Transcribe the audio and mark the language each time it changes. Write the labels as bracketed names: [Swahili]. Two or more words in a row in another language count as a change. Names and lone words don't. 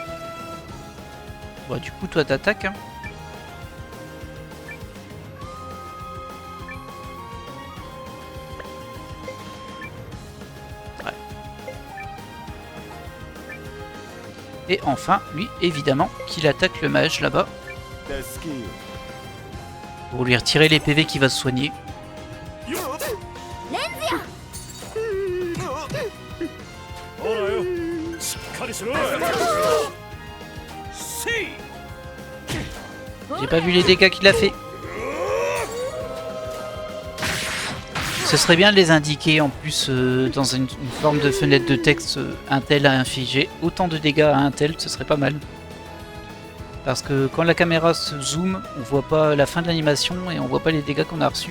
[French] Bon, du coup, toi, t'attaques, hein. Et enfin, lui, évidemment, qu'il attaque le mage là-bas. [Japanese] 助けよ [French] Pour lui retirer les PV qui va se soigner. [Japanese] ほらよ。しっかりしろ。せい [French] J'ai pas vu les dégâts qu'il a fait. Ce serait bien de les indiquer en plus dans une forme de fenêtre de texte. Un tel a infligé autant de dégâts à un tel, ce serait pas mal. Parce que quand la caméra se zoome, on voit pas la fin de l'animation et on voit pas les dégâts qu'on a reçus.